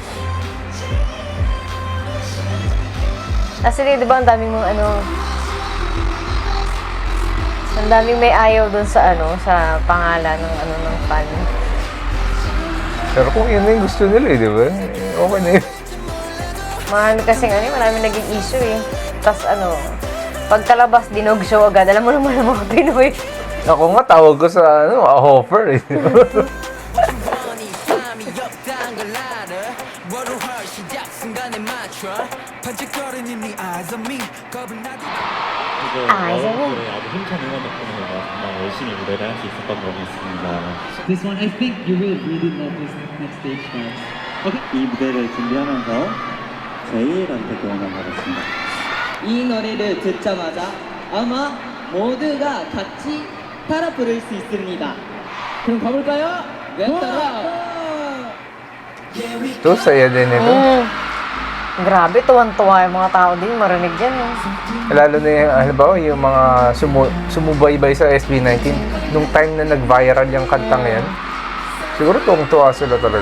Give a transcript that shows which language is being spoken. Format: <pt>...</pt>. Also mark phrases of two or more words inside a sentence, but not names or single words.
<tl>Actually, diba, ang daming ang daming may ayaw dun sa sa pangalan ng fan. Pero kung yun na yung gusto nila di ba? Okay na yun. Marami kasing maraming naging issue eh. Tapos pagkalabas, dinog show agad. Alam mo naman ang mga Pinoy. Ako nga, tawag ko sa offer eh.</tl> <en>This one, I think you will really love this next stage, guys. Okay.</en> <ko>이 무대를 준비하면서 제이한테 도움을 받았습니다. 이 노래를 듣자마자 아마 모두가 같이 따라 부를 수 있습니다. 그럼 가볼까요? 네, 따라.</ko> <tl>Ito, saya din ito. Grabe, tuwan-tuwa yung mga tao din, marinig yan. Lalo na yung, halimbawa, yung mga sumubaybay sa SB19, nung time na nag-viral yung kantang yan, siguro tuwang-tuwa sila talaga.</tl>